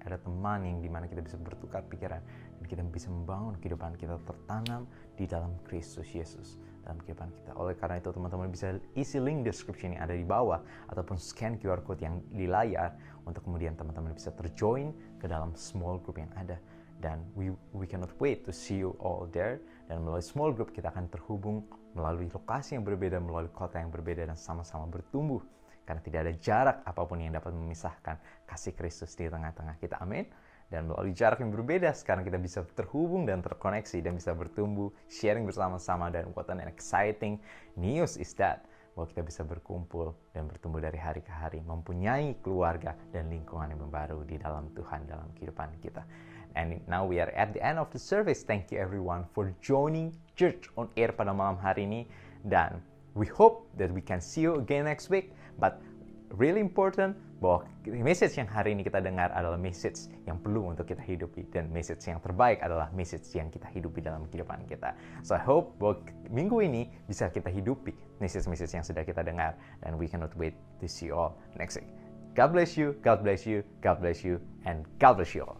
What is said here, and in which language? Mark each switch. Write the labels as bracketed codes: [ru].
[id] Ada teman yang dimana kita bisa bertukar pikiran, dan kita bisa membangun kehidupan kita tertanam di dalam Kristus Yesus dalam kehidupan kita. Oleh karena itu teman-teman bisa isi link description yang ada di bawah, ataupun scan QR code yang di layar, untuk kemudian teman-teman bisa terjoin ke dalam small group yang ada. [en] Dan we cannot wait to see you all there. [id] Dan melalui small group kita akan terhubung melalui lokasi yang berbeda, melalui kota yang berbeda, dan sama-sama bertumbuh. Karena tidak ada jarak apapun yang dapat memisahkan kasih Kristus di tengah-tengah kita. Amin. Dan melalui jarak yang berbeda, sekarang kita bisa terhubung dan terkoneksi dan bisa bertumbuh, sharing bersama-sama. Dan [en] what an exciting news is that, [id] bahwa kita bisa berkumpul dan bertumbuh dari hari ke hari, mempunyai keluarga dan lingkungan yang baru di dalam Tuhan, dalam kehidupan kita. [en] And now we are at the end of the service. Thank you everyone for joining Church on Air [id] pada malam hari ini. [en] Dan we hope that we can see you again next week. But really important, [id] bahwa message yang hari ini kita dengar adalah message yang perlu untuk kita hidupi, dan message yang terbaik adalah message yang kita hidupi dalam kehidupan kita. [en] So I hope [id] bahwa minggu ini bisa kita hidupi message-message yang sudah kita dengar, [en] dan we cannot wait to see you all next week. God bless you, God bless you, God bless you, and God bless you all.